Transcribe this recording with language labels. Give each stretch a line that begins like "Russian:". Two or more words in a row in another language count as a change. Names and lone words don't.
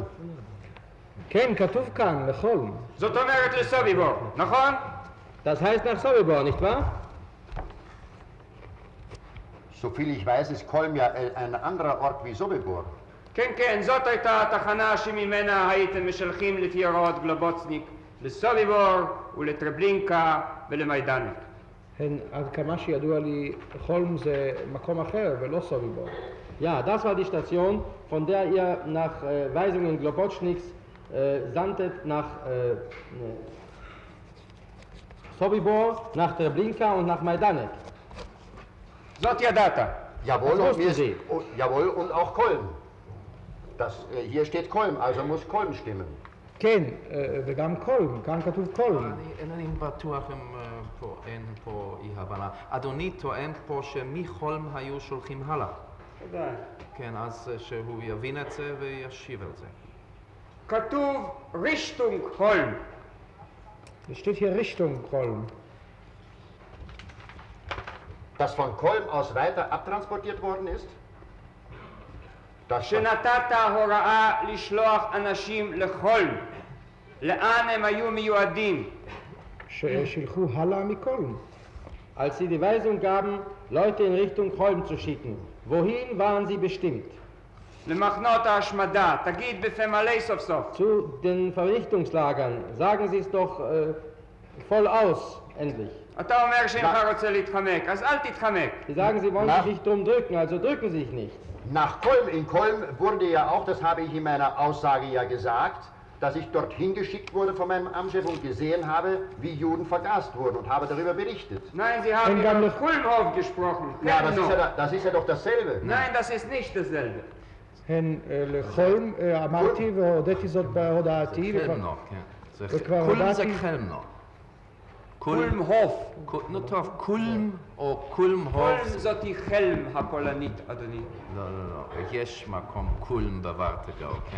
Hebrew: כן, כתוב כאן, לחולם. זאת אומרת לסוביבור, נכון?
German: Das heißt nach Sobibor, nicht wahr? Soviel ich weiß, ist Kolm ja ein anderer Ort wie Sobibor.
Hebrew: כן, כן, זאת הייתה התחנה שממנה הייתם משלחים לפי הוראות גלובוצניק לסוביבור ולטרבלינקה ולמיידנק. הן, עד כמה שידוע לי, חולם זה מקום אחר ולא סוביבור.
German: Ja, das war die Station, von der ihr nach Weisungen Globotschniks sandtet nach Sobibor, nach Treblinka und nach Majdanek.
Hebrew: זאת ידעת.
German: Jawohl, Das und, wussten Sie. jawohl, und auch Kolm. Hier steht Kolm, also muss Kolm stimmen.
Hebrew: כן, וגם קולם, כאן כתוב קולם. אינני בטוח אם אין פה אי הבנה. אדוני טוען פה שמחולם היו שולחים הלאה. ודאי. כן, אז שהוא יבין את זה וישיב על זה. כתוב רישטונג הולם.
German: Es steht hier Richtung Kolm. Das von Kolm aus weiter abtransportiert worden ist?
Hebrew: שנתת הוראה לשלוח אנשים לחולם. לאן הם היו מיועדים? ששילחו הלאה מקולם.
German: Als sie die Weisung gaben, Leute in Richtung Cholm zu schicken, wohin waren sie bestimmt?
Hebrew: למחנות ההשמדה. תגיד בפה מלא סוף סוף.
German: Zu den Vernichtungslagern. Sagen Sie es doch voll aus, endlich.
Hebrew: אתה אומר שאינך רוצה להתחמק, אז אל תתחמק.
German: Sie sagen, Sie wollen sich nicht drum drücken, also drücken Sie sich nicht. Nach Kolm, in Kolm wurde ja auch, das habe ich in meiner Aussage ja gesagt, dass ich dorthin geschickt wurde von meinem Amtschef und gesehen habe, wie Juden vergast wurden und habe darüber berichtet. Nein, Sie haben über Kulmhof gesprochen. Ja, das ist ja doch dasselbe. Nein, das ist nicht dasselbe.
Hebrew: הן לחולם, אמרתי והודיתי זאת בהודעתי, חלמנו, כן. וכבר קולם זה הודעתי, חלמנו. קולמהוף. נו טוב, קולם או קולמהוף. קולם זאת היא חלם הפולנית, אדוני. לא, לא, לא. יש מקום קולם בוורטגאו, כן?